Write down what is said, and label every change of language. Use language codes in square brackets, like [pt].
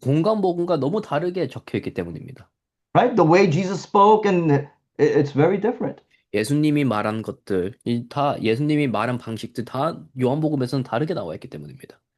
[ko] 공간복음과 너무 다르게 적혀 있기 때문입니다. [en] right? The way Jesus spoke, and it's very different. [ko] 예수님이 말한 것들, 예수님이 말한 방식들 다 요한복음에서는 다르게 나와 있기 때문입니다.